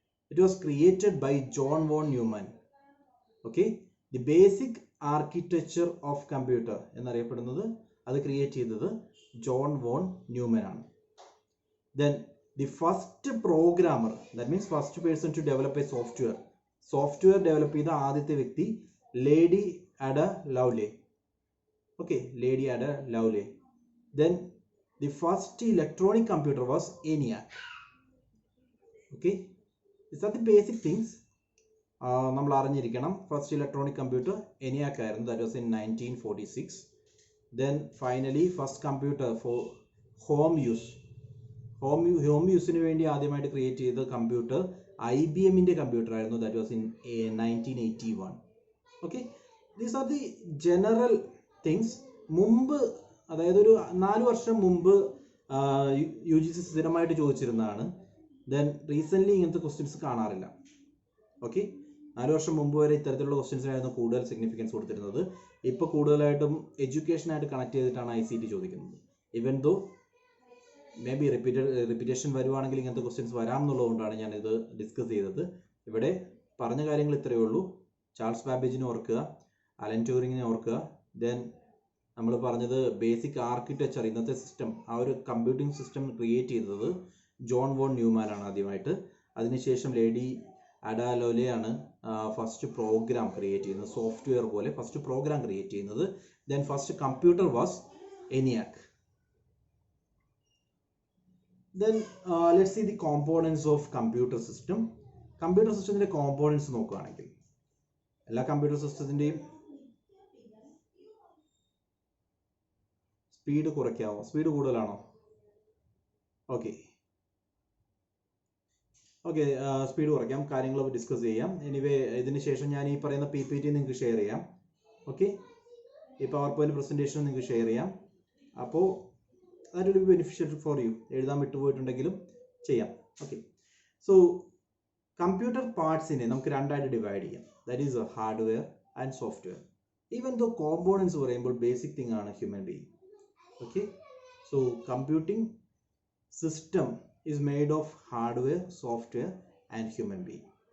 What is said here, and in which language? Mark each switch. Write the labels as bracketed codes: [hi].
[en] It was created by John von Neumann. Okay, the basic architecture of computer [ml] എന്നറിയപ്പെടുന്നത്, അത് create ചെയ്തത് John von Newman ആണ്. [en] then the first programmer, that means first person to develop a software [ml] develop ചെയ്ത ആദ്യത്തെ വ്യക്തി [en] Lady Ada Lovelace. Okay, Lady Ada Lovelace. Then the first electronic computer was ENIAC. Okay, These are the basic things [ml] നമ്മൾ അറിഞ്ഞിരിക്കണം. First electronic computer ENIAC ആയിരുന്നു, [en] that was in 1946. Then finally first computer for home use. [ml] Home യൂസിന് വേണ്ടി ആദ്യമായിട്ട് create ചെയ്ത computer IBMന്റെ computer ആയിരുന്നു, [en] that was in 1981. [ml] Okay, [en] These are the general things. [ml] മുമ്പ്, അതായത് ഒരു 4 വർഷം മുമ്പ് UGC സ്ഥിരമായിട്ട് ചോദിച്ചിരുന്നതാണ്. ദെൻ റീസെൻ്റ്ലി ഇങ്ങനത്തെ ക്വസ്റ്റ്യൻസ് കാണാറില്ല. ഓക്കെ, 4 വർഷം മുമ്പ് വരെ ഇത്തരത്തിലുള്ള ക്വസ്റ്റ്യൻസിനായിരുന്നു കൂടുതൽ സിഗ്നിഫിക്കൻസ് കൊടുത്തിരുന്നത്. ഇപ്പോൾ കൂടുതലായിട്ടും എഡ്യൂക്കേഷനായിട്ട് കണക്ട് ചെയ്തിട്ടാണ് ICT ചോദിക്കുന്നത്. Even though may be repetition വരുവാണെങ്കിൽ ഇങ്ങനത്തെ ക്വസ്റ്റ്യൻസ് വരാം എന്നുള്ളതുകൊണ്ടാണ് ഞാനിത് ഡിസ്കസ് ചെയ്തത്. ഇവിടെ പറഞ്ഞ കാര്യങ്ങൾ ഇത്രയേ ഉള്ളൂ. ചാൾസ് ബാബേജിനെ ഓർക്കുക, അലൻ ട്യൂറിങ്ങിനെ ഓർക്കുക. ദെൻ നമ്മൾ പറഞ്ഞത് ബേസിക് ആർക്കിടെക്ചർ, ഇന്നത്തെ സിസ്റ്റം, ആ ഒരു കമ്പ്യൂട്ടിംഗ് സിസ്റ്റം ക്രിയേറ്റ് ചെയ്തത് ജോൺ വോൺ ന്യൂമാൻ ആണ് ആദ്യമായിട്ട്. അതിനുശേഷം ലേഡി അഡാ ലോലെയാണ് ഫസ്റ്റ് പ്രോഗ്രാം ക്രിയേറ്റ് ചെയ്യുന്നത്, സോഫ്റ്റ്വെയർ പോലെ ഫസ്റ്റ് പ്രോഗ്രാം ക്രിയേറ്റ് ചെയ്യുന്നത്. [en] Then first computer was ENIAC. Then let's see the components of computer system. [ml] Computer സിസ്റ്റത്തിൻ്റെ കോമ്പോണൻസ് നോക്കുകയാണെങ്കിൽ, എല്ലാ കമ്പ്യൂട്ടർ സിസ്റ്റത്തിൻ്റെയും സ്പീഡ് കുറയ്ക്കാമോ? സ്പീഡ് കൂടുതലാണോ? ഓക്കെ, സ്പീഡ് കുറയ്ക്കാം, കാര്യങ്ങൾ ഡിസ്കസ് ചെയ്യാം. എനിവേ ഇതിന് ശേഷം ഞാൻ ഈ പറയുന്ന PPT നിങ്ങൾക്ക് ഷെയർ ചെയ്യാം. ഓക്കെ, ഈ പവർ പോയിന്റ് പ്രസൻറ്റേഷൻ നിങ്ങൾക്ക് ഷെയർ ചെയ്യാം. [en] അപ്പോൾ that will be beneficial for you. [ml] എഴുതാൻ വിട്ടുപോയിട്ടുണ്ടെങ്കിലും ചെയ്യാം. ഓക്കെ, സോ കമ്പ്യൂട്ടർ പാർട്സിനെ നമുക്ക് രണ്ടായിട്ട് ഡിവൈഡ് ചെയ്യാം. [en] That is hardware and software. Even though components പറയുമ്പോൾ basic thing ആണ് human being. Okay, so computing system is made of hardware, software and human being.